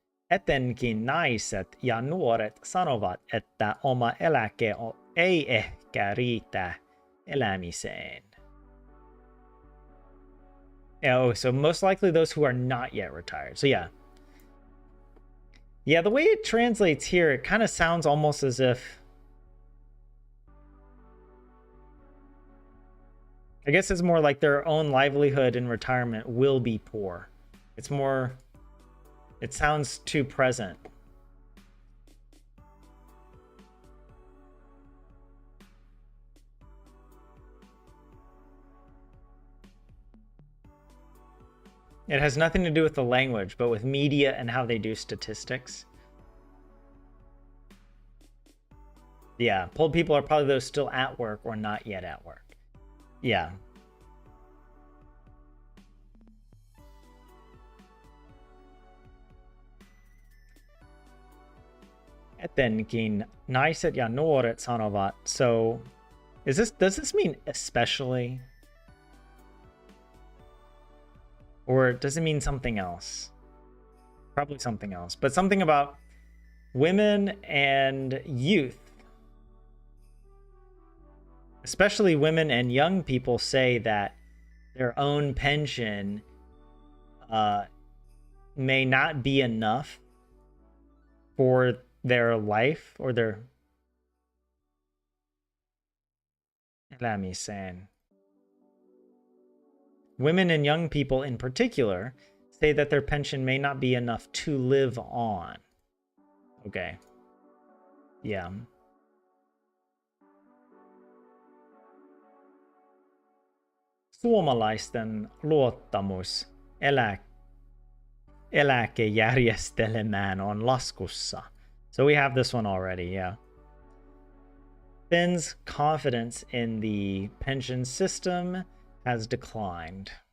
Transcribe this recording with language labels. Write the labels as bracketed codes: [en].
[fi] Etenkin naiset ja nuoret sanovat, että oma eläke ei ehkä riitä elämiseen. [en] Oh, so most likely those who are not yet retired. So yeah. Yeah, the way it translates here, it kind of sounds almost as if, I guess it's more like their own livelihood in retirement will be poor. It's more, it sounds too present. It has nothing to do with the language, but with media and how they do statistics. Yeah, polled people are probably those still at work or not yet at work. Yeah. [fi] Etenkin naiset ja nuoret sanovat. [en] So, does this mean especially? Or does it mean something else? Probably something else, but something about women and youth. Especially women and young people say that their own pension may not be enough for their life or their elämiseen. Women and young people in particular say that their pension may not be enough to live on. Okay. Yeah. [fi] Suomalaisten luottamus eläkejärjestelmään on laskussa. [en] So we have this one already, yeah. Finn's confidence in the pension system has declined.